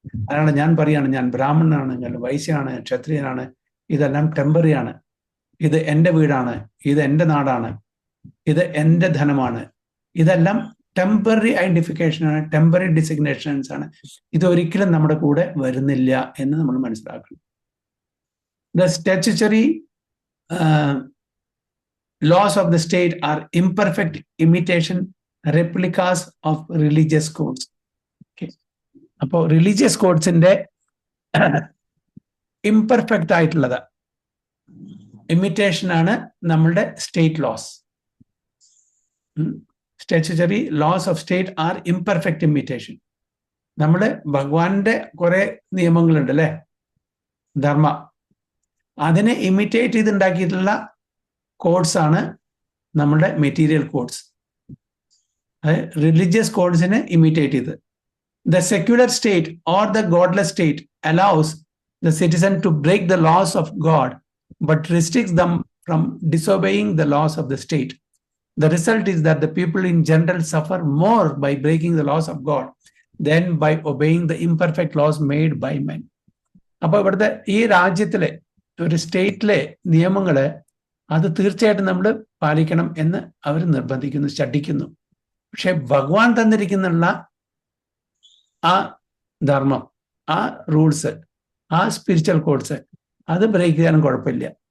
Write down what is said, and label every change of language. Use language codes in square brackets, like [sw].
[ml] അതാണ് ഞാൻ പറയാണ്, ഞാൻ ബ്രാഹ്മണനാണ്, ഞാൻ വൈശ്യനാണ്, ക്ഷത്രിയനാണ്, ഇതെല്ലാം ടെമ്പററി ആണ്. ഇത് എൻ്റെ വീടാണ്, ഇത് എൻ്റെ നാടാണ്, ഇത് എൻ്റെ ധനമാണ്. ഇതെല്ലാം ടെമ്പററി ഐഡന്റിഫിക്കേഷനാണ്, ടെമ്പററി ഡിസിഗ്നേഷൻസ് ആണ്. ഇതൊരിക്കലും നമ്മുടെ കൂടെ വരുന്നില്ല എന്ന് നമ്മൾ മനസ്സിലാക്കണം. [en] The statutory laws of the state are imperfect imitation replicas of religious codes. Okay. [ml] അപ്പോൾ റിലീജിയസ് കോഡ്സിന്റെ ഇംപെർഫെക്റ്റ് ആയിട്ടുള്ളത് ഇമിറ്റേഷൻ ആണ് നമ്മളുടെ state loss. [en] Statutory laws of state are imperfect imitation. [ml] നമ്മള് ഭഗവാന്റെ കുറെ നിയമങ്ങളുണ്ട് അല്ലെ, ധർമ്മ, അതിനെ ഇമിറ്റേറ്റ് ചെയ്തുണ്ടാക്കിയിട്ടുള്ള കോഡ്സ് ആണ് നമ്മുടെ മെറ്റീരിയൽ കോഡ്സ്. റിലീജിയസ് കോഡ്സിനെ ഇമിറ്റേറ്റ് ചെയ്ത്. [en] The secular state or the godless state allows the citizen to break the laws of God, but restricts them from disobeying the laws of the state. The result is that the people in general suffer more by breaking the laws of God than by obeying the imperfect laws made by men. [ml] അപ്പോൾ ഇവിടുത്തെ ഈ രാജ്യത്തിലെ ഒരു സ്റ്റേറ്റിലെ നിയമങ്ങള് അത് തീർച്ചയായിട്ടും നമ്മൾ പാലിക്കണം എന്ന് അവർ നിർബന്ധിക്കുന്നു, ശഠിക്കുന്നു. പക്ഷെ ഭഗവാൻ തന്നിരിക്കുന്നുള്ള ആ ധർമ്മം, ആ റൂൾസ്, ആ സ്പിരിച്വൽ കോഡ്സ് അത് ബ്രേക്ക് ചെയ്യാനും കുഴപ്പമില്ല.